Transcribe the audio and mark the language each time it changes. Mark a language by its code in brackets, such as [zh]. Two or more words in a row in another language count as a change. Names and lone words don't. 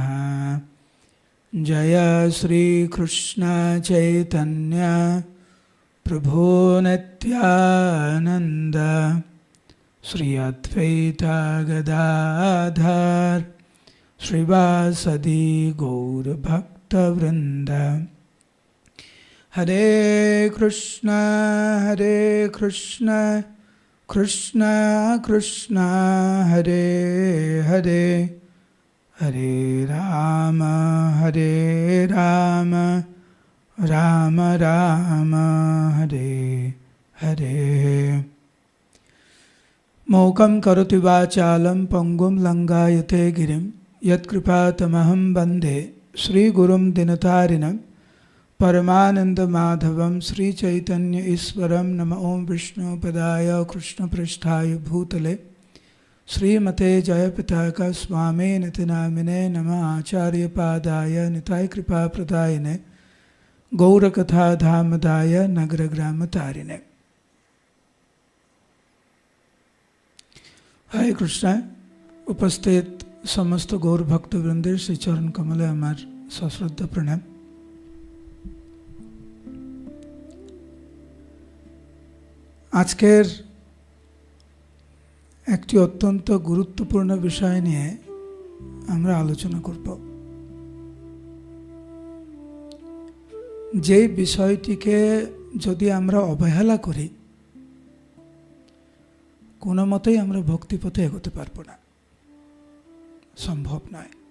[sa] जय श्री कृष्ण चैतन्य प्रभु नित्यानंद श्री अद्वैत गदाधर श्रीवासदि गौर भक्तवृंद। हरे कृष्ण कृष्ण कृष्ण हरे हरे हरे राम राम राम हरे हरे। मूकं करोति वाचालं पंगुं लंघयते गिरिं यत्कृपातमहं वन्दे श्रीगुरुं दिनतारिणं परमानन्दमाधवं श्रीचैतन्य ईश्वरं। नमः ओं विष्णुपदाय कृष्णपृष्ठाय भूतले श्रीमते जयपताका स्वामी निति नामिने। नमः आचार्यपादाय निताय कृपाप्रदायिने गौरकथाधामदाय नगरग्रामतारिणे। हरे कृष्ण। [bn] উপস্থিত সমস্ত গৌর ভক্তবৃন্দের শ্রী চরণ কমলে আমার সশ্রদ্ধা প্রণাম। आजकेर একটি অত্যন্ত গুরুত্বপূর্ণ বিষয় নিয়ে আমরা আলোচনা করব। যে বিষয়টিকে যদি আমরা অবহেলা করি কোনো মতেই আমরা ভক্তিপথে এগোতে পারবো না, সম্ভব নয়।